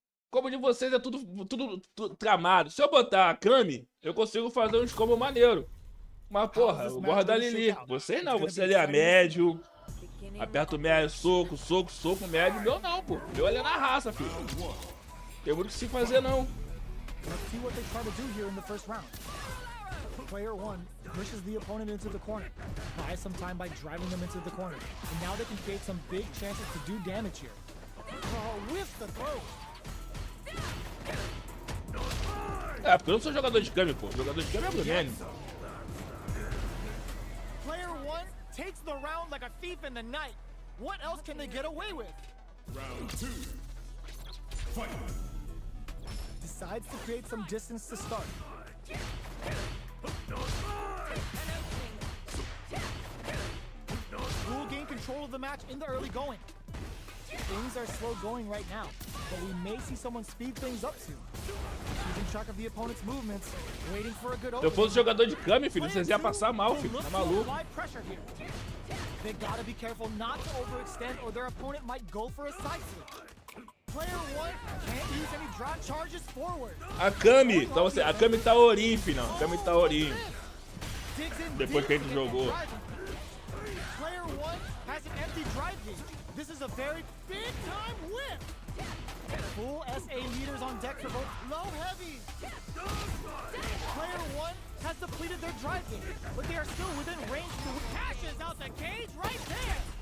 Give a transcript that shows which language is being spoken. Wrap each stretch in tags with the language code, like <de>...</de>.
<pt>Como de vocês é tudo tramado. Se eu botar a Kami, eu consigo fazer uns combos maneiro. Mas porra, eu gosto da Lili. Vocês não, você ali é médio. Aperta o médio, soco, médio. Meu não, pô. Meu ali é na raça, filho. Tem muito que se fazer, não.</pt> <en>Let's see what they try to do here in the first round. Player 1 pushes the opponent into the corner. Buys some time by driving them into the corner. And now they can create some big chances to do damage here. Oh, whiff the throw.</en> <pt>É, porque eu não sou jogador de Kami, pô. Jogador de Kami é Venha.</pt> <en>Player 1 takes the round like a thief in the night. What else can they get away with? Round 2. Fight. Decides to create some distance to start. Will gain control of the match in the early going. Things are slow going right now, but we may see someone speed things up soon. Keeping track of the opponent's movements, waiting for a good</en> <pt>Se eu</pt> <en>opening.</en> <pt>fosse jogador de Kami, filho, vocês iam passar mal, filho. Tá maluco.</pt> <en>They gotta be careful not to overextend or their opponent might go for a side switch. Player 1 can't use any drop charges forward.</en> <pt>A Kami, então você, a Kami tá orim, filhão. A Kami tá orim. Depois que a gente jogou.</pt> <en>Player 1 has an empty drive gauge. This is a very big time whip. Full SA meters on deck for both low heavy. Player 1 has depleted their drive gauge, but they are still within range to cashes out the cage right there.</en>